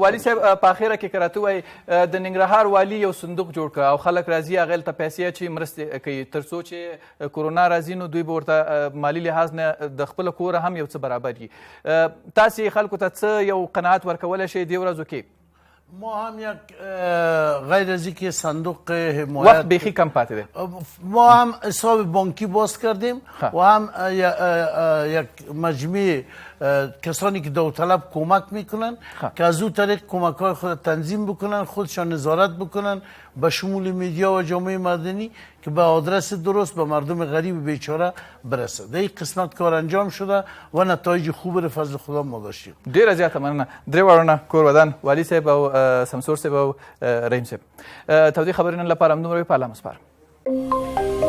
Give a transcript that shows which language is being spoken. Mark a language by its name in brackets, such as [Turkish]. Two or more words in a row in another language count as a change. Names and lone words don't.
[Pashto] والي صاحب په اخره کې که راته ووایي د ننګرهار والي یو صندوق جوړ کړه او خلک راځي هغې ته پیسې اچوي مرستې کوي تر څو چې کرونا راځي نو دوی به ورته مالي لحاظ نه د خپله کوره هم یو څه برابر وي. تاسې خلکو ته څه یو قناعت ورکولی شئ دې ورځو کې؟ [Persian] ما هم یک غیر از اینکه صندوق حمایت وقت بیخی کم پاته ده ما هم حساب بانکی باز کردیم و هم یک مجموعه کسانی که داوطلب کمک میکنن که از اون طریق کمک های خود تنظیم بکنن خودشان نظارت بکنن به شمول میدیا و جامعه مدنی که به آدرس درست به مردم غریب بیچاره برسه. در این قسمت کار انجام شده و نتایج خوب رو فضل خدا ما داشتیم. [Pashto] ډیره زیاته مننه. درې واړونه کور ودان والي صاحب او سمسور صاحب او رحیم صاحب تودې خبرې نن لپاره همدومره وي. په الله مو سپارم.